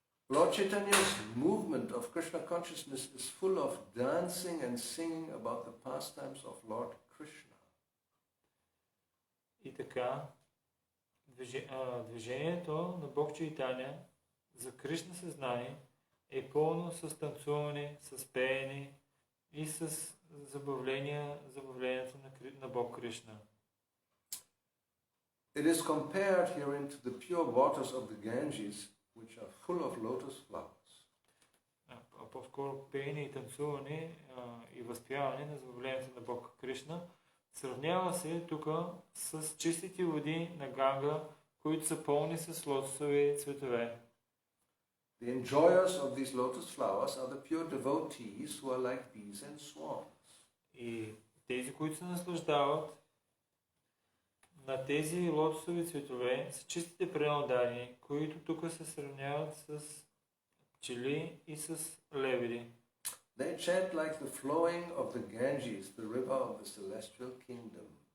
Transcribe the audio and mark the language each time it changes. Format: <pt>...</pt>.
<en>Lord Chaitanya's movement of Krishna consciousness is full of dancing and singing about the pastimes of Lord Krishna.</en> <bg>И така, движението на Бог Чайтаня за Кришна съзнание е пълно с танцуване, с пеене и с забавлението на Бог Кришна.</bg> <en>It is compared herein to the pure waters of the Ganges, which are full of lotus flowers.</en> <bg>По-скоро пеене и танцуване и възпяване на забавлението на Бог Кришна сравнява се тук с чистите води на Ганга, които са пълни с лотосови цветове.</bg> <en>The enjoyers of these lotus flowers are the pure devotees who are like bees and swans.</en> <bg>И тези, които се наслаждават на тези лотосови цветове са чистите пренодани, които тук се сравняват с пчели и с лебеди.</bg> <en>They chant like the flowing of the Ganges, the river of the celestial kingdom.</en>